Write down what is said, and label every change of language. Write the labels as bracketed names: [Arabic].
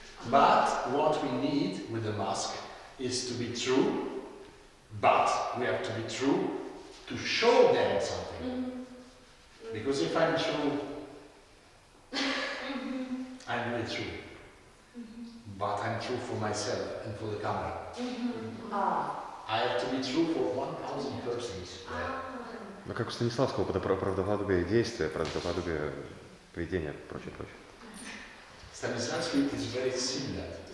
[English] But what we need with the mask is to be true, but we have to be true to show them something. Because if I'm true, I'm really true. But I'm true for myself and for the camera. I have to be true for 1,000 persons. [Russian] Ну, как у Станиславского, правдоподобие действия, правдоподобие поведения, прочее. [English] Stanislavski is very similar.